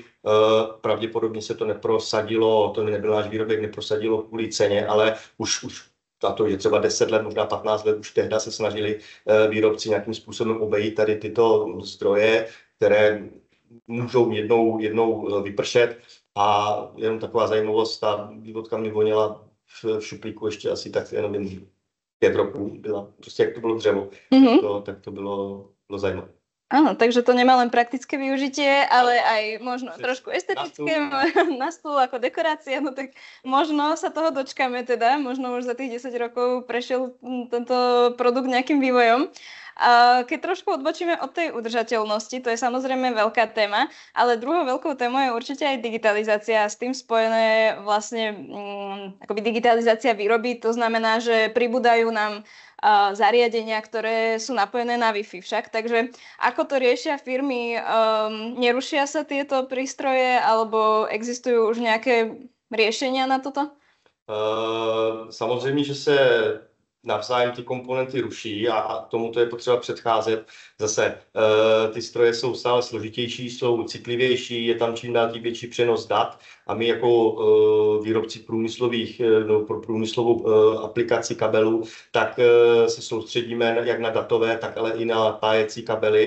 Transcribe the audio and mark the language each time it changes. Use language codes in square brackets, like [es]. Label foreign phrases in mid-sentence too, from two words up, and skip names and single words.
[cs] Pravděpodobně se to neprosadilo, to nebyl náš výrobek, neprosadilo kvůli ceně, ale už a to je třeba 10 let, možná 15 let, už tehdy se snažili výrobci nějakým způsobem obejít tady tyto zdroje, které můžou jednou vypršet. A jenom taková zajímavost, ta vývodka mi voněla v šuplíku ještě asi tak jenom 5 roků, byla prostě jak to bylo dřevo, tak to bylo zajímavé. [sk] Áno, takže to nemá len praktické využitie, ale aj možno trošku estetické na stôl ako dekorácia, no tak možno sa toho dočkáme teda, možno už za tých 10 rokov prešiel tento produkt nejakým vývojom. Keď trošku odbočíme od tej udržateľnosti, to je samozrejme veľká téma, ale druhou veľkou témou je určite aj digitalizácia a s tým spojené vlastne akoby digitalizácia výroby, to znamená, že pribúdajú nám zariadenia, ktoré sú napojené na Wi-Fi však. Takže ako to riešia firmy? Nerušia sa tieto prístroje alebo existujú už nejaké riešenia na toto? [cs] Samozřejmě, že se navzájem ty komponenty ruší a tomuto je potřeba předcházet. Zase ty stroje jsou stále složitější, jsou citlivější, je tam čím dál tím větší přenos dat a my jako výrobci průmyslových, no, pro průmyslovou aplikaci kabelů, tak se soustředíme jak na datové, tak ale i na pájecí kabely.